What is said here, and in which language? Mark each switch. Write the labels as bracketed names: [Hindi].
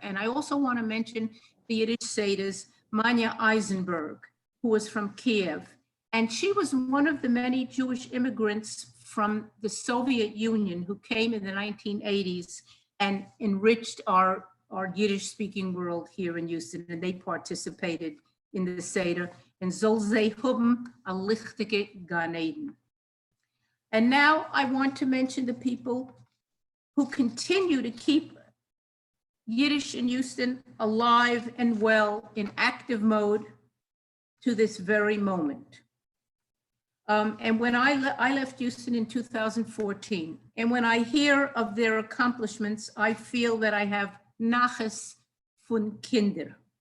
[English] And I also want to mention the Yiddish Seders, Manya Eisenberg, who was from Kiev. And she was one of the many Jewish immigrants from the Soviet Union who came in the 1980s and enriched our Yiddish-speaking world here in Houston, and they participated in the Seder. [Yiddish] And soll sie haben a lichtige Gan Eden. [English] And now I want to mention the people who continue to keep Yiddish in Houston alive and well in active mode to this very moment. And when I left Houston in 2014, and when I hear of their accomplishments, I feel that I have [Yiddish] Naches von Kinder.